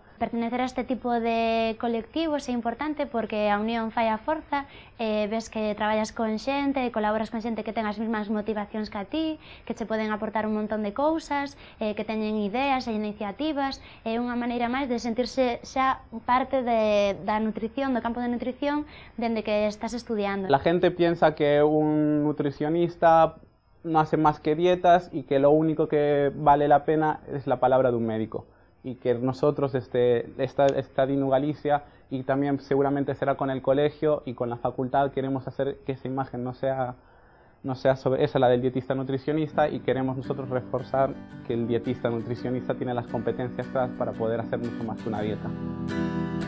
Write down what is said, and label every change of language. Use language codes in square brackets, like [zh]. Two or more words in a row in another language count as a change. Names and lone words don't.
[gl] Pertenecer a este tipo de colectivos é importante porque a unión fai a forza, ves que traballas con xente, colaboras con xente que ten as mesmas motivacións que a ti, que che poden aportar un montón de cousas, que teñen ideas e iniciativas, é unha maneira máis de sentirse xa parte da nutrición, do campo de nutrición, dende que estás estudiando. [es] La gente piensa que un nutricionista no hace más que dietas y que lo único que vale la pena es la palabra de un médico, y que nosotros, esta DINU Galicia, y también seguramente será con el colegio y con la facultad, queremos hacer que esa imagen no sea sobre esa, la del dietista nutricionista, y queremos nosotros reforzar que el dietista nutricionista tiene las competencias para poder hacer mucho más que una dieta.